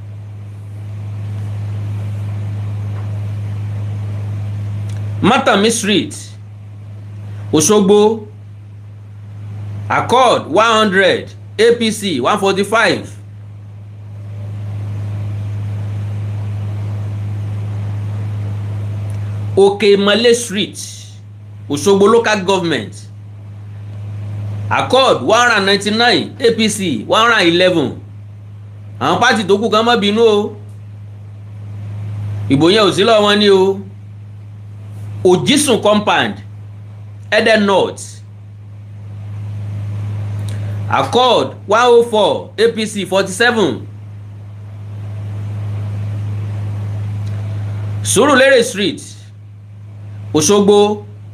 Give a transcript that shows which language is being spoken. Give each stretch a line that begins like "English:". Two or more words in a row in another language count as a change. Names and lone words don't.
English: Matami Street, Osogbo. Accord 100, APC 145. Okemale Street, Osogbo Local Government. Accord 199, APC 111.
Yoruba: Àwọn pátì tó kù kan má bínú o, ìbò yẹn ò sí lọ́wọ́ wọn ní o.
English: Ojisun Compound, Ede North. Accord 104, APC 47. Surulere Street, Osogbo.